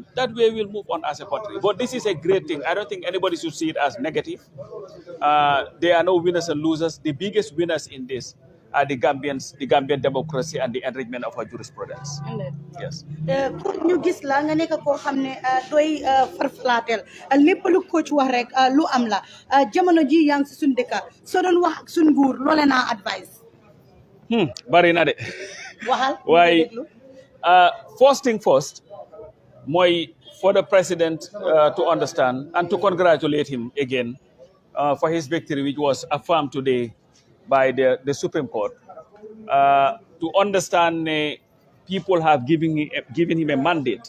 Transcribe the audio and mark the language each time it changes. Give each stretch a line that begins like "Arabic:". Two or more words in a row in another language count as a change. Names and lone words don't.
English: That way we'll move on as a country. But this is a great thing. I don't think anybody should see it as negative. There are no winners and losers. The biggest winners in this are the Gambians, the Gambian democracy and the enrichment of our jurisprudence. Yes.
Wolof: ñu gis la nga nekk koo xam ne doy farflatel lépp lu coach wax rek lu am la jamono ji yaa ngi si suñ dëkka soo doon wax ak suñ nguur loole naa advice bari na de waxal
English: waaye first thing first mooy for the president to understand and to congratulate him again for his victory which was affirmed today by the Supreme Court, to understand people have given him a mandate.